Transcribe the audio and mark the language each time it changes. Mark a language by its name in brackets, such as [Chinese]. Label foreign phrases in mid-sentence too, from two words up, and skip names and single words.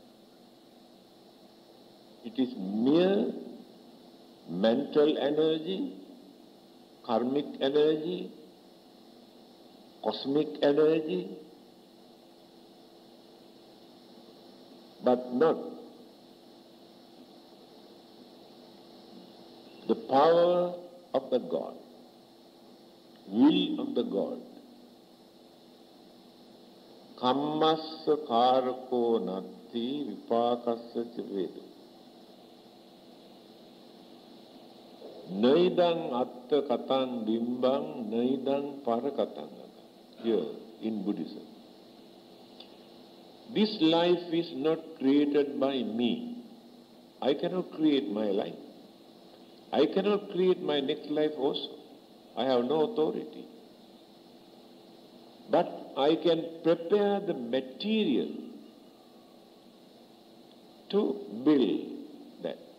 [English] It is mere mental energy, karmic energy, cosmic energy, but not the power of the God, will of the God. [Pali] Kammassa karako natti vipakassa vedu. Naidang atta katang bimbang, naidang parakatang. [English] Here in Buddhism. This life is not created by me. I cannot create my life. I cannot create my next life also. I have no authority. But I can prepare the material to build that.